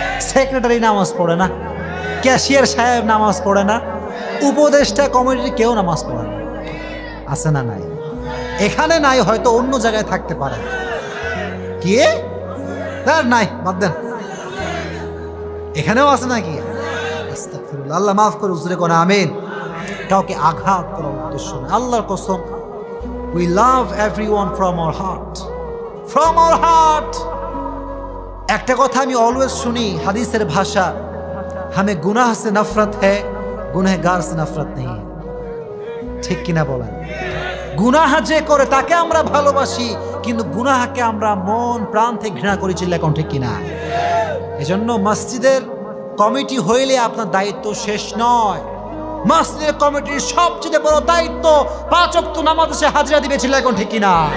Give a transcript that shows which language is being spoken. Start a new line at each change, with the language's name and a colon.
Bangla: Secretary নামাজ পড়ে না, ক্যাশিয়ার সাহেব নামাজ পড়ে না, উপদেষ্টা কমিটির কেউ নামাজ পড়ে না। আছে না নাই? এখানে নাই, হয়তো অন্য জায়গায় থাকতে পারে। কি তার নাই, বাদ দেন। এখানেও আছে নাকি? আস্তাগফিরুল্লাহ, আল্লাহ মাফ করে, উজরে কোন আমিন। কাউকে আঘাত করার উদ্দেশ্য না, আল্লাহর কসম,
English: we love everyone from our heart, from our heart।
Bangla: একটা কথা আমি অলওয়েজ শুনি, হাদিসের ভাষা,
Hindi: हमें गुनाह से नफरत है, गुनहगार से नफरत नहीं है।
Bangla: ঠিক কিনা বলেন? গুনাহ যে করে তাকে আমরা ভালোবাসি, কিন্তু গুনাহকে আমরা মন প্রাণ থেকে ঘৃণা করি। চিল্লা কোন ঠিক কিনা? এজন্য মসজিদের কমিটি হইলে আপনার দায়িত্ব শেষ নয়। মসজিদের কমিটির সবচেয়ে বড় দায়িত্ব 5 ওয়াক্ত নামাজে সে হাজিরা দিবে। চিল্লা কোন ঠিক কিনা?